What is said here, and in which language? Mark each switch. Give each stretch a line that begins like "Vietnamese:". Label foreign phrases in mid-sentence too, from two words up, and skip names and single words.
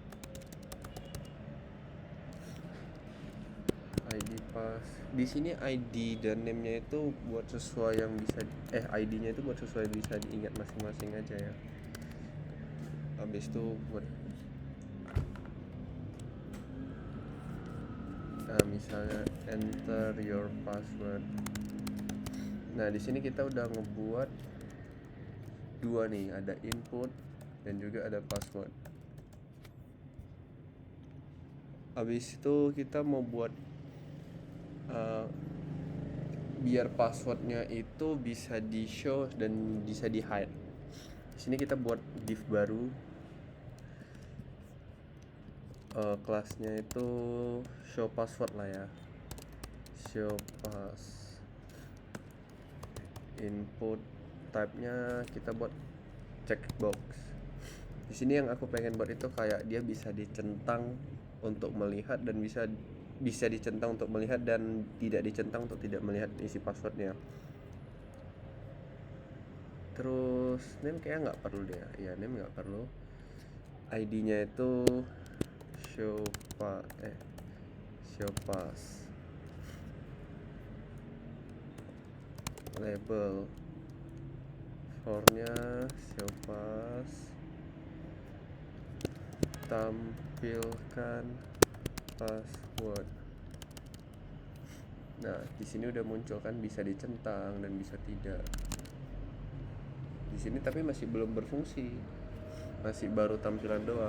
English: ID pass.
Indonesian: Di sini ID dan name-nya itu buat sesuai yang bisa ID-nya itu buat sesuai bisa diingat masing-masing aja ya. Habis itu buat misalnya
English: enter your password.
Indonesian: Nah, di sini kita udah ngebuat dua nih, ada input dan juga ada password. Habis itu kita mau buat biar passwordnya itu bisa di show dan bisa di hide. Di sini kita buat div baru. Kelasnya itu
English: show password
Indonesian: lah ya.
English: Show pass. Input type-
Indonesian: nya kita buat checkbox. Di sini yang aku pengen buat itu kayak dia bisa dicentang untuk melihat dan bisa dicentang untuk melihat dan tidak dicentang untuk tidak melihat isi passwordnya. Terus name kayak nggak perlu deh ya, name nggak perlu. ID-nya itu
English: show pass.
Indonesian: Label formnya
English: show pass.
Indonesian: Tampilkan password. Nah, di sini udah muncul kan, bisa dicentang dan bisa tidak. Di sini tapi masih belum berfungsi, masih baru tampilan doang.